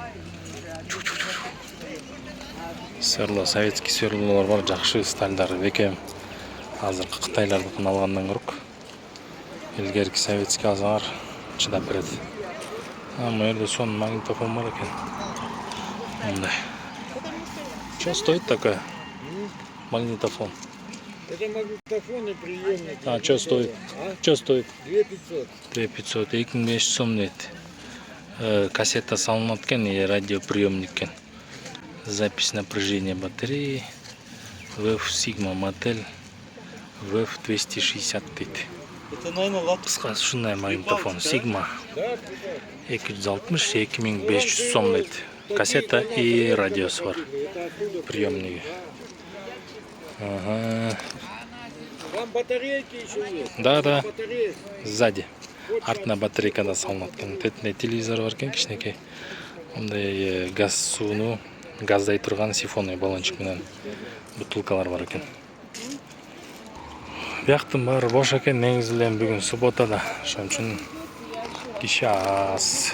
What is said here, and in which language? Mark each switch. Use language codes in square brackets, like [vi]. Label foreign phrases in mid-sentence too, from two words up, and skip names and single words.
[ky] Сверло, советский сверлолор бар, жакшы стальдары бекем. Азыркы кытайлардыкын алгандан көрөк. Илгерки советский алсаңар чыдап берет. Мына жерде сонун магнитофон бар экен. Мындай. [ru] Что стоит такое? Магнитофон. Это магнитофон и приемник. Что стоит? Что стоит? 2500. [ky] 2500, 2500 сом дейт. Кассета салынат экен, радиоприемник экен. [ru] Запись напряжения батареи. [ky] VF Sigma модель VF 260 дейт. [ru] Это, наверное, лат. [ky] Кыскасы ушундай магнитофон Sigma 260 2500 сом дейт. Кассета и радиосы бар. [ru] Приемники. Ага. Там батарейки еще есть. Да. Батареи. Сзади. [ky] Артына батарейкада салынат экен. Тетине телевизор бар экен, кичинекей. Мындай газ сууну газдай турган [ru] сифонный баллончик [ky] менен бутылкалар бар экен. Бияктын баары бош экен, негизи эле бүгүн суббота да. Ошон үчүн киши аз.